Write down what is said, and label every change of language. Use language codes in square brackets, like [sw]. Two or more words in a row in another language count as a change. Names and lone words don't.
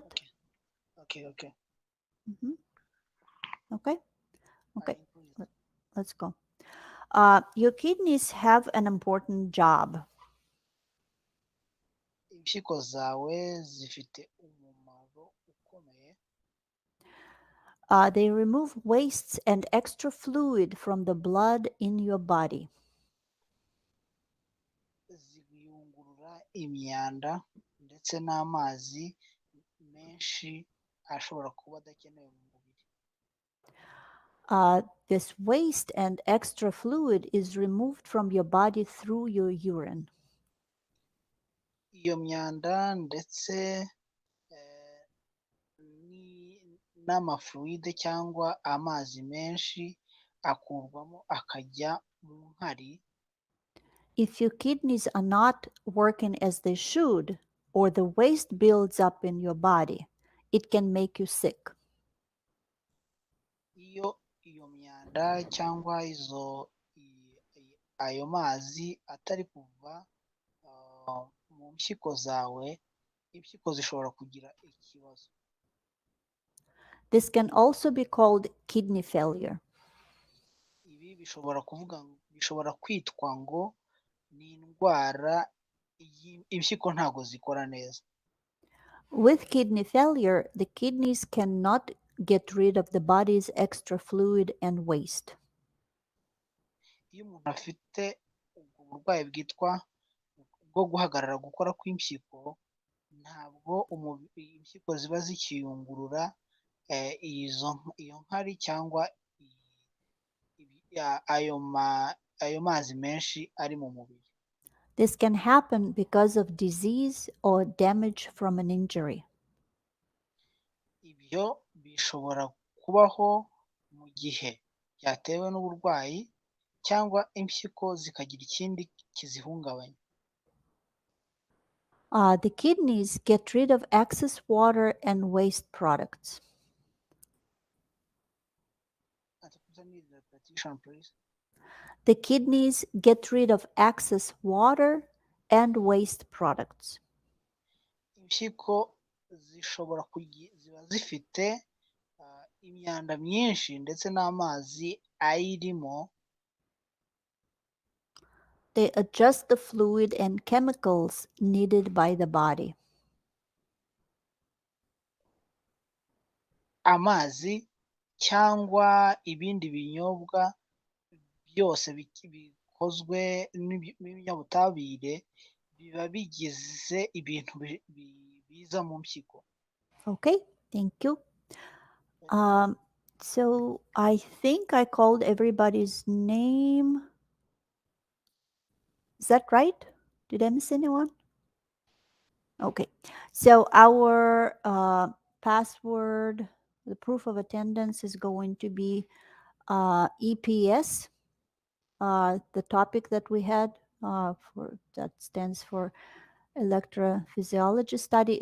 [en] Okay. Okay. Let's go. Your kidneys have an important job. [rw] Impyiko zawe zifite umumaro ukomeye. [en] They remove wastes and extra fluid from the blood in your body. [rw] Ziyungurura imyanda ndetse n'amazi menshi ashobora kuba adakenewe mu mubiri. [en] This waste and extra fluid is removed from your body through your urine. [rw] Iyo myanda ndetse n'amafluide cyangwa amazi menshi akurwamo akajya mu nkari. [en] If your kidneys are not working as they should, or the waste builds up in your body, it can make you sick. [rw] Iyo myanda cyangwa ayo mazi atari kuva mu mpyiko zawe impyiko zishobora kugira ikibazo. [en] This can also be called kidney failure. [rw] Ibi bishobora kwitwa ngo ni indwara impyiko ntago zikora neza. [en] With kidney failure, the kidneys cannot get rid of the body's extra fluid and waste. [rw] Iyo umuntu afite ubwo burwayi bwitwa bwo guhagarara gukora kw'impyiko, ntabwo impyiko ziba zikiyungurura iyo nkari cyangwa ayo mazi menshi ari mu mubiri. [en] This can happen because of disease or damage from an injury. [rw] Ibyo bishobora kubaho mu gihe byatewe n'uburwayi cyangwa impyiko zikagira ikindi kizihungabanya. [en] The kidneys get rid of excess water and waste products. The kidneys get rid of excess water and waste products. [rw] Impyiko ziba zifite imyanda myinshi ndetse n'amazi ayirimo. [en] They adjust the fluid and chemicals needed by the body. [rw] Amazi cyangwa ibindi binyobwa byose bikozwe n'ibinyabutabire biba bigize ibintu biza mu mpyiko. [en] Okay, thank you. So I think I called everybody's name. Is that right? Did I miss anyone? Okay, so our password, the proof of attendance, is going to be EPS, the topic that we had that stands for electrophysiology study.